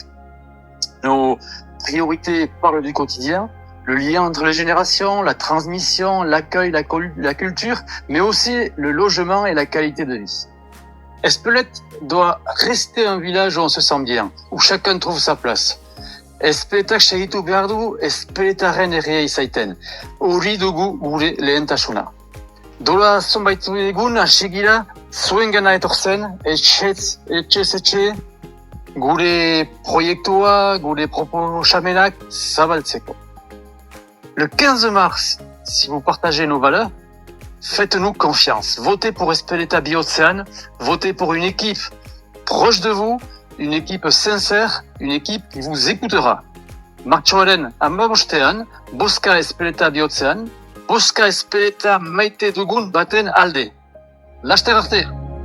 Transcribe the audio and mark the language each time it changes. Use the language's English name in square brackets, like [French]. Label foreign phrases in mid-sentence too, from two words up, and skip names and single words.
[French] Nos priorités parlent du quotidien, le lien entre les générations, la transmission, l'accueil, la culture, mais aussi le logement et la qualité de vie. Espelette doit rester un village où on se sent bien, où chacun trouve sa place. [Basque] Espeletak segitu behar du, espeletarren herria izaiten. Hori dugu gure lehentasuna. Dola zonbait egun hasi gira zuengana etortzen, etxez etxe, gure proiektua, gure proposamenak zabaltzeko. [French] Le 15 mars, si vous partagez nos valeurs, faites-nous confiance. Votez pour Espeleta Biocean, votez pour une équipe proche de vous, une équipe sincère, une équipe qui vous écoutera. [Basque] Martxoaren 15ean, bozka Espeleta Biocean, bozka Espeleta maite dugun baten alde. Laster arte!